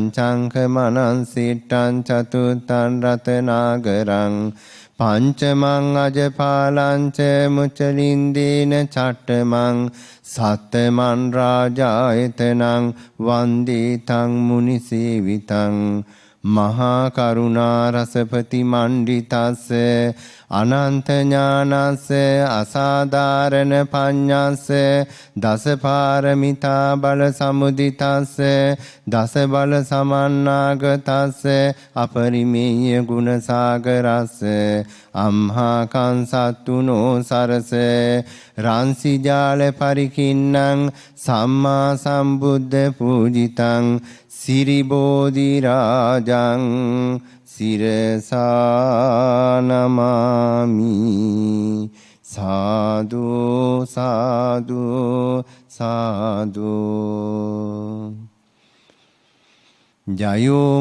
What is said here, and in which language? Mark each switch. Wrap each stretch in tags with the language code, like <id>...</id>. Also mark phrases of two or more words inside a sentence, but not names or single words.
<pi>චංක මනං සිට්ඨං චතුත්තං රතනාගරං පංචමං අජපාලං ච මුචලින්දේන චට්ඨමං සත්තමං රාජායතනං වන්දේ තං මුනිසේවිතං මහා කරුණා රසපති මණ්ඩිතස්ස අනන්ත ඥානස්ස අසාධාරණ පඤ්ඤස්ස දස පාරමිතා බල සමුදිතස්ස දස බල සමන්නාගතස්ස අපරිමේය ගුණ සාගරස්ස අම්හා කංසත්තුනෝ සරස රාන්සි ජාල පරිකින්නං සම්මා සම්බුද්ධ පූජිතං සිරි බෝධි රාජං සිරසානමාමි සාදු සාදු සාදු ජයෝ</pi>